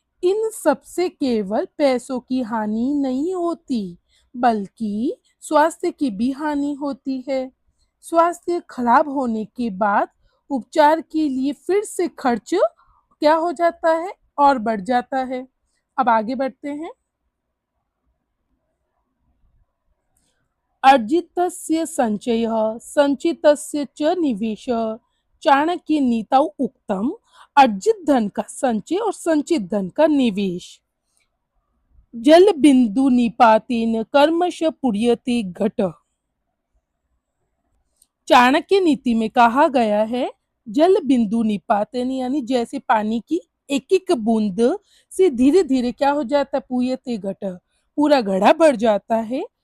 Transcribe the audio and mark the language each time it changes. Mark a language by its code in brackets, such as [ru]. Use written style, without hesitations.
[hi] इन सबसे केवल पैसों की हानि नहीं होती बल्कि स्वास्थ्य की भी हानि होती है। स्वास्थ्य खराब होने के बाद उपचार के लिए फिर से खर्च क्या हो जाता है, और बढ़ जाता है। अब आगे बढ़ते हैं। [sa] अर्जितस्य संचयः संचितस्य च निवेशः, चाणक्य नीतौ उक्तम। [hi] अर्जित धन का संचय और संचित धन का निवेश। [sa] जल बिंदु निपातेन कर्मश पुर्यते घट। [hi] चाणक्य नीति में कहा गया है, [sa] जल बिंदु निपातेन [hi] यानी जैसे पानी की एक एक बूंद से धीरे धीरे क्या हो जाता है, [sa] पुर्यते घट [hi] पूरा घड़ा भर जाता है।